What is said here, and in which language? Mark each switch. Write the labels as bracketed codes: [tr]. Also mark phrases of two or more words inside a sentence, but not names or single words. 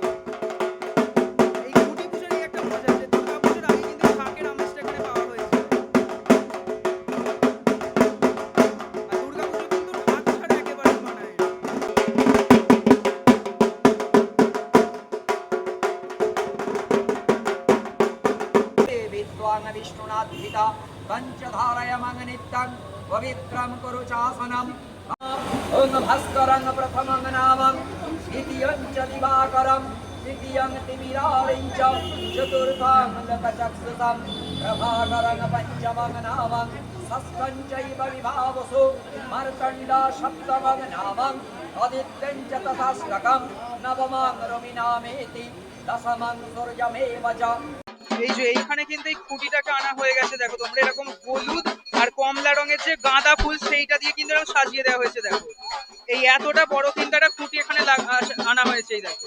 [bn] এই খুঁটি পুজোরই একটা মজা, যে দুর্গাপুজোর আগে কিন্তু ঢাকের আমেজটা এখানে পাওয়া হয়েছে। আর দুর্গাপুজো কিন্তু ঢাক ছাড়া একেবারেই মানায় না। [sa] विद्वान् विष्णुनाद्धिता पञ्चधारयमं नित्यं पवित्रं कुरु चासनम्। ॐ भास्करं प्रथमं नामं द्वितीयं च दिवाकरं तृतीयं तिमिरारिं च चतुर्थं लोकचक्षुषं प्रभाकरं पञ्चमं नामं षष्ठं चैव विभावसु मार्तण्ड सप्तमं नामं आदित्यं च तथाष्टकं नवमं रविनामेति दशमं सूर्यमेव च। [bn] এই যে এইখানে কিন্তু এই খুঁটিটাকে আনা হয়ে গেছে, দেখো তোমরা। এরকম হলুদ আর কমলা রঙের যে গাঁদা ফুল সেইটা দিয়ে কিন্তু এরকম সাজিয়ে দেওয়া হয়েছে, দেখো। এই এতটা বড় কিন্তু একটা খুঁটি এখানে আনা হয়েছে, এই দেখো।